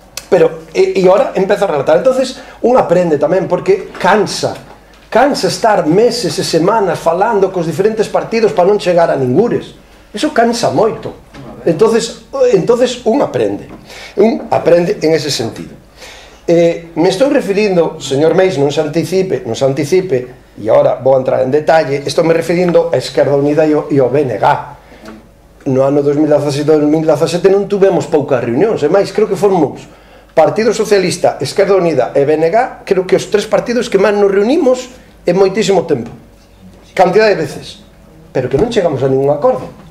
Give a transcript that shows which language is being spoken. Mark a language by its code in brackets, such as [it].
[gl] Pero, e ahora empeza a relatar. Entonces, un aprende tamén, porque cansa estar meses e semanas falando cos diferentes partidos para non chegar a ningures. Eso cansa moito. [es] Entonces un aprende en ese sentido. [gl] Me estou referindo, señor Meis, non se anticipe, e agora vou entrar en detalle, estou me referindo a Esquerda Unida e ao BNG. No ano 2017 non tuvemos poucas reunións, e máis, creo que fomos Partido Socialista, Esquerda Unida e BNG, creo que os tres partidos que máis nos reunimos en moitísimo tempo, cantidad de veces, pero que non chegamos a ningún acordo.